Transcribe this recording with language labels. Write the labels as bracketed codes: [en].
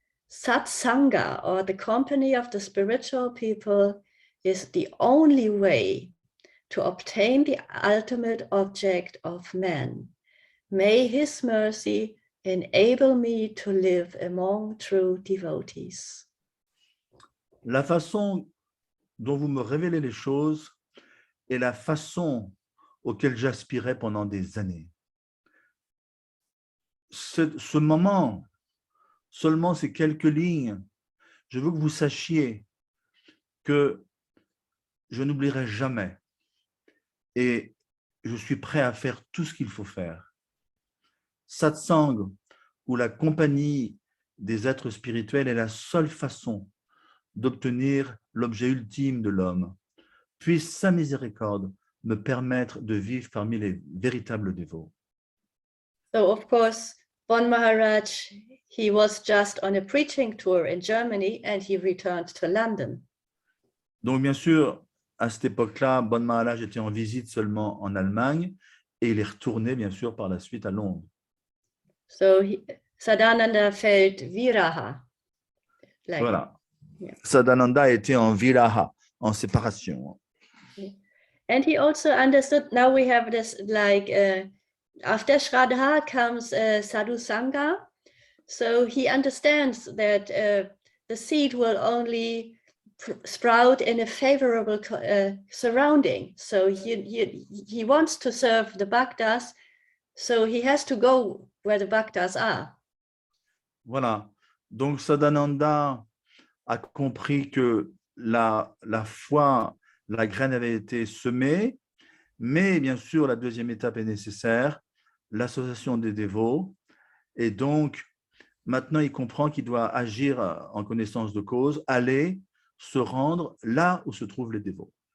[en] Satsanga, or the company of the spiritual people, is the only way to obtain the ultimate object of man. May his mercy enable me to live among true devotees. [fr] La façon dont vous me révélez les choses est la façon auquel j'aspirais pendant des années. Ce moment, seulement ces quelques lignes, je veux que vous sachiez que je n'oublierai jamais et je suis prêt à faire tout ce qu'il faut faire. Satsang, ou la compagnie des êtres spirituels, est la seule façon d'obtenir l'objet ultime de l'homme. Puisse sa miséricorde me permettre de vivre parmi les véritables dévots. [en] So of course, Bon Maharaj, he was just on a preaching tour in Germany and he returned to London. [fr] Donc bien sûr, à cette époque-là, Bon Maharaj était en visite seulement en Allemagne et il est retourné bien sûr par la suite à Londres. [en] So Sadananda felt viraha. [fr] Voilà. [en] Yeah. [fr] Sadananda était en viraha, en séparation. [en] And he also understood, now we have this after Shraddha comes Sadhu Sangha. So he understands that the seed will only sprout in a favorable surrounding. So he wants to serve the Bhaktas, so he has to go where the Bhaktas are. [fr] Voilà. Donc Sadananda a compris que la foi, la graine avait été semée, mais bien sûr, la deuxième étape est nécessaire, l'association des dévots. Et donc, maintenant, il comprend qu'il doit agir en connaissance de cause, aller se rendre là où se trouvent les dévots.